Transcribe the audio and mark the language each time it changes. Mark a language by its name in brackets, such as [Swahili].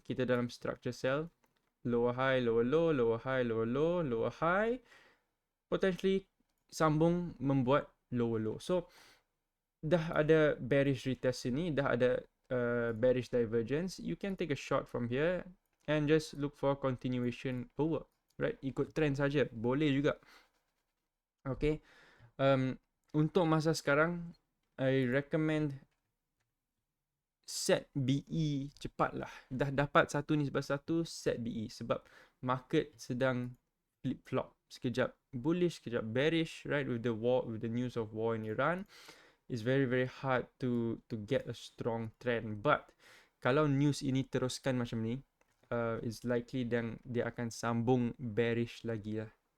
[Malay] Kita dalam structure sell, lower high, lower low, lower high, lower low, lower high, potentially sambung membuat lower low. So dah ada bearish retest sini, dah ada bearish divergence. [English] You can take a short from here and just look for continuation lower, right? [Malay] Ikut trend saja, boleh juga. Okay. Untuk masa sekarang, [English] I recommend [Malay] set BE cepat lah. Dah dapat satu ni sebab satu, set BE. Sebab market sedang flip-flop. Sekejap bullish, sekejap bearish, right? [English] With the war, with the news of war in Iran, it's very very hard to get a strong trend. [Malay] But kalau news ini teruskan macam ni, [English] it's likely [Malay] dia akan sambung bearish lagi lah.